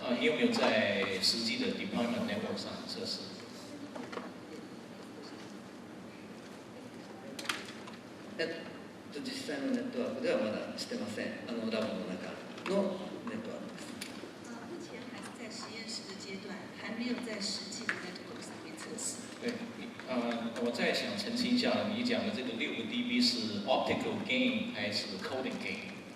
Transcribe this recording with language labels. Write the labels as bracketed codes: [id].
[zh] 你有没有在实际的 deployment network 上测试？ [ja] 実際のネットワークではまだしてません。ラボの中のネットワークです。 [zh] 目前还是在实验室的阶段，还没有在实际的 network 上面测试。对，我再想澄清一下，你讲的这个6个 dB 是 optical gain 还是 coding gain？